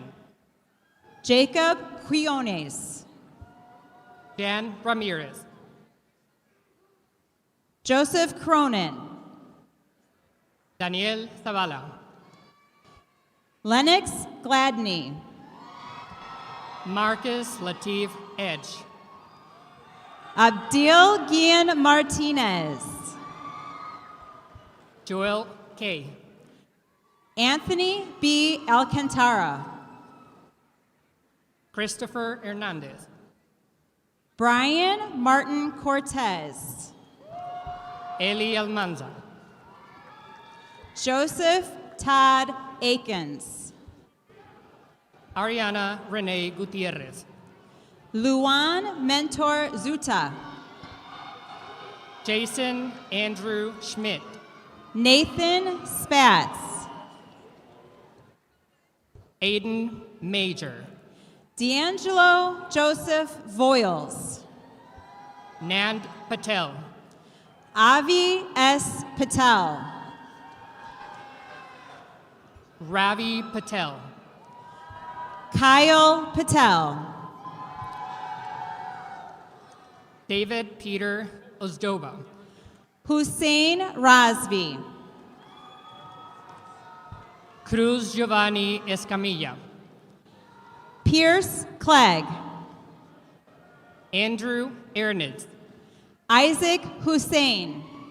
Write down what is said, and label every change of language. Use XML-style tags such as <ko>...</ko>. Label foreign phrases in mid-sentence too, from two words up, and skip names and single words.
<en>Jacob Quiones. Dan Ramirez. Joseph Cronin. Daniel Zavala. Lennox Gladney. Marcus Latif Edge. Abdil Gian Martinez. Joel K. Anthony B. Alcantara. Christopher Hernandez. Brian Martin Cortez. Eli Almanza. Joseph Todd Akins. Ariana Renee Gutierrez. Luan Mentor Zuta. Jason Andrew Schmidt. Nathan Spatz. Aiden Major. D'Angelo Joseph Voiles. Nand Patel. Avi S. Patel. Ravi Patel. Kyle Patel. David Peter Ozdoba. Hussein Razvi. Cruz Giovanni Escamilla. Pierce Clegg. Andrew Ernitz. Isaac Hussein.</en>